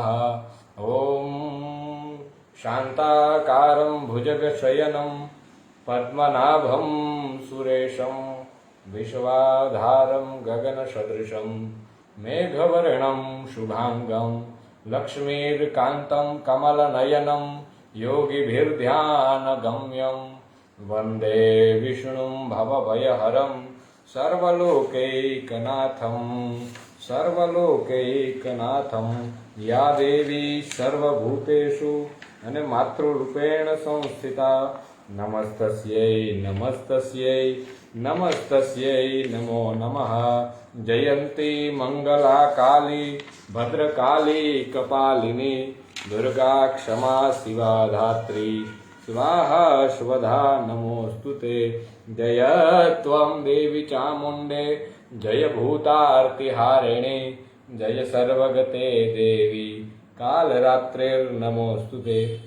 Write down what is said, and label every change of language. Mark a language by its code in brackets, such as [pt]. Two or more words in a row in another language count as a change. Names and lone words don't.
[sa] ओम शांताकारं भुजगशयनं पद्मनाभं सुरेशं विश्वाधारं गगनसदृशं मेघवर्णं शुभांगं लक्ष्मीर्कान्तं कमलनयनं योगिभिर्ध्यानगम्यं वन्दे विष्णुं भवभयहरं सर्वलोकैकनाथं या देवी सर्वभूतेषु અને मातृरूपेण संस्थिता नमस्तस्यै नमो नमः जयंती मंगला काली भद्रकाली कपालिनी दुर्गा क्षमा शिवा धात्री स्वाहा स्वधा नमोस्तुते जय त्वं देवी चामुंडे जय भूतार्तिहारिणे जय सर्वगते देवी कालरात्रिर्नमोस्तुते।